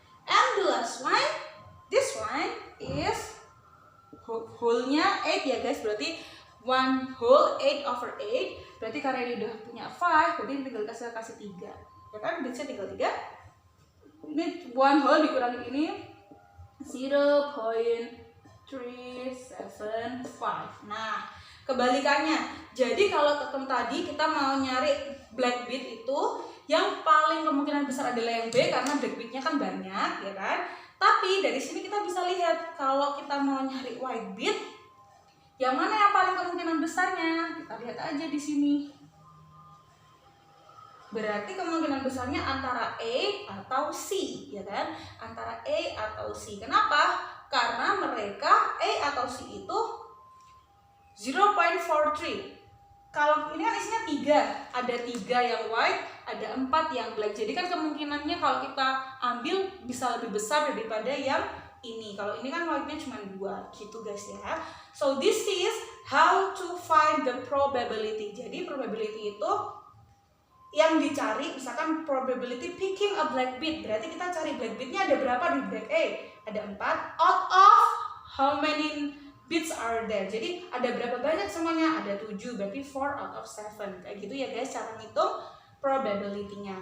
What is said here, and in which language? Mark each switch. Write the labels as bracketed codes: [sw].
[en] And the last one, this one is whole-nya 8 ya, guys. [id] Berarti 1 whole 8/8. Berarti karena ini udah punya 5, berarti tinggal kasih 3. Ya kan, bisa tinggal 3. Ini 1 whole dikurangi ini 0.375. Nah, kebalikannya. Jadi kalau ketem tadi kita mau nyari black bit itu, yang paling kemungkinan besar adalah yang B karena black bitnya kan banyak, ya kan? Tapi dari sini kita bisa lihat kalau kita mau nyari white bit, yang mana yang paling kemungkinan besarnya? Kita lihat aja di sini. Berarti kemungkinan besarnya antara A atau C, ya kan? Antara A atau C. Kenapa? Karena mereka A atau C itu 0.43. Kalau ini kan isinya 3, ada 3 yang white, ada 4 yang black. Jadi kan kemungkinannya kalau kita ambil bisa lebih besar daripada yang ini. Kalau ini kan white-nya cuma 2, gitu, guys, ya. [en] So this is how to find the probability. [id] Jadi probability itu yang dicari, misalkan [en] probability picking a black bit, [id] berarti kita cari black bitnya ada berapa di black A, ada 4, [en] out of how many bits are there, [id] jadi ada berapa banyak semuanya, ada 7, berarti 4 out of 7, kayak gitu ya, guys, cara ngitung probability-nya.